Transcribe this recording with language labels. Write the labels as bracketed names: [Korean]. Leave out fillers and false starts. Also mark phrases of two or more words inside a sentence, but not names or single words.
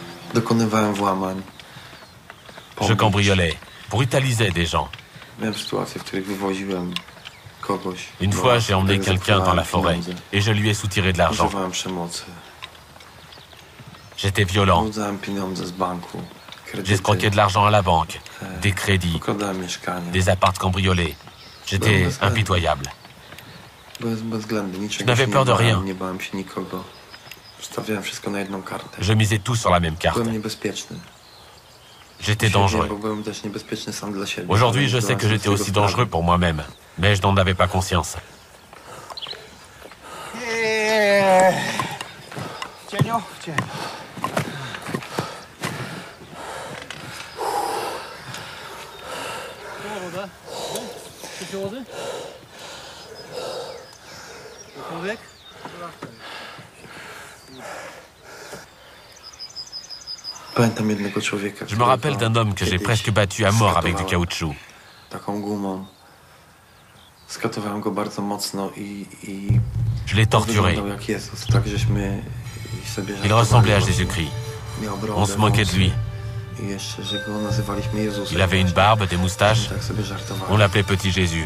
[Polish] Dokonywałem włamań. [French] Je cambriolais pour brutaliser des gens. [Polish] Miałem sytuacje, w których wywoziłem kogoś. [French] Une fois, j'ai emmené quelqu'un dans la forêt et je lui ai soutiré de l'argent. [Polish] Używałem przemocy. [French] J'étais violent. [Polish] Wyłudzałem pieniądze z banku. [French] J'escroquais de l'argent à la banque, des crédits, [Polish] Ukradałem mieszkanie. [French] des apparts cambriolés. J'étais impitoyable. [Polish] Bezwzględny, niczego [French] Je n'avais [Polish] się [French] peur de [Polish] nie bałem, [French] rien. [Polish] nie bałem się nikogo. Stawiałem wszystko na jedną kartę. [French] Je misais tout sur la même carte. [Polish] Byłem niebezpieczny. [French] J'étais dangereux. [Polish] Bo byłem też niebezpieczny sam dla siebie. [French] Aujourd'hui, je sais que j'étais aussi dangereux pour moi-même, mais je n'en avais pas conscience. [Polish] Cienio? Cienio. Woda? Chcecie wody? Człowiek? Pamiętam jednego człowieka. [French] Je me rappelle d'un homme que j'ai presque battu à mort avec du caoutchouc. [Polish] Taką gumą. Skatowałem go bardzo mocno i [French] Je l'ai torturé. [Polish] wyglądał jak Jezus, tak żeśmy sobie [French] Il ressemblait à Jésus-Christ. [Polish] Miał brodę, [French] On se moquait de lui. [Polish] I jeszcze, że go nazywaliśmy Jezusem. [French] Il avait une barbe, des moustaches. [Polish] Tak sobie [French] On [Polish] żartowałem. [French] l'appelait Petit Jésus.